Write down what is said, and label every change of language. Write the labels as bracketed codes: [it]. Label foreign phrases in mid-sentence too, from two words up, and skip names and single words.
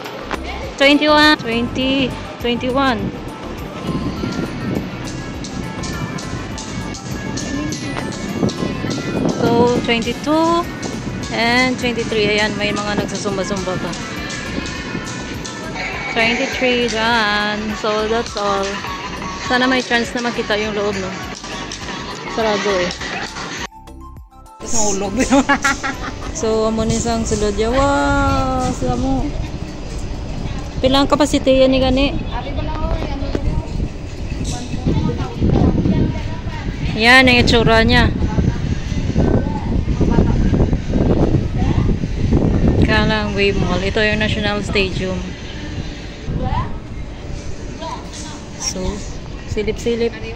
[en] 21. 20. 21. So, 22 and 23. [tl] Ayan, may mga nagsusumba-sumba pa. 23 dyan. [en] So, that's all. [tl] Sana may chance na makita yung loob, no? Sarado eh. Nahulog. [hil] So, amo ni sang sulod ya. Wow! Sila mo. Pilang capacity yan ni gani? [tl] Yan, ang itsura niya. Kaya lang, Wave Mall. Ito yung National Stadium. So, silip-silip.